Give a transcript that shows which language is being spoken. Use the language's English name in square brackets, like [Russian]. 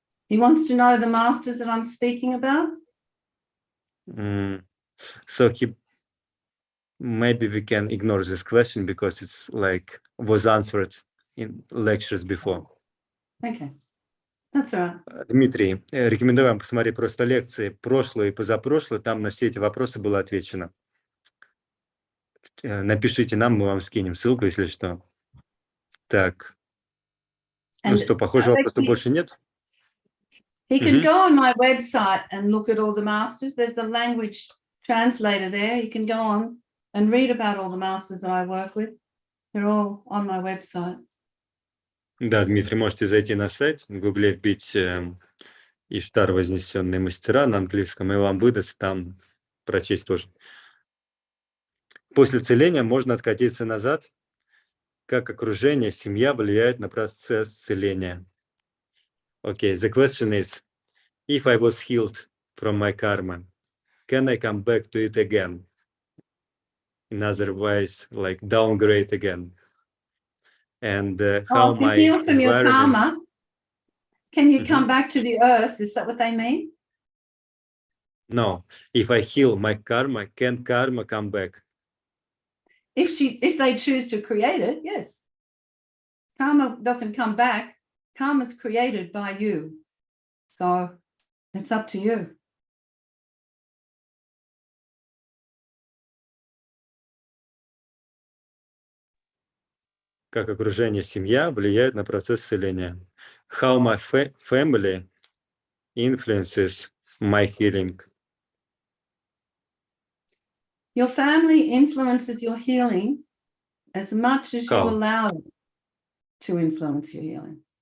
[English] He wants to know the masters that I'm speaking about. So maybe we can ignore this question because it's like was answered in lectures before. Okay, that's all right. [Russian] Дмитрий, рекомендую вам посмотреть просто лекции прошлые и позапрошлые, там на все эти вопросы было отвечено. Напишите нам, мы вам скинем ссылку, если что. Так. Ну что, похоже, вопросов больше нет? [English] He can go on my website and look at all the masters. There's a language translator there. You can go on and read about all the masters that I work with. They're all on my website. [Russian] Да, Дмитрий, можете зайти на сайт, в гугле вбить Иштар вознесенные мастера на английском, и вам выдаст там прочесть тоже. После целения можно откатиться назад, как окружение, семья влияет на процесс целения. [English] Okay, the question is, if I was healed from my karma, can I come back to it again? In other ways, like downgrade again. And how if you my heal from your environment... karma, can you come back to the earth? Is that what they mean? No, if I heal my karma, can karma come back? If they choose to create it, yes. Karma doesn't come back. Karma is created by you. So it's up to you. [Russian] Как окружение, семья влияет на процесс исцеления. [English] How my family influences my healing. Your family influences your healing as much as you allow it to influence your healing.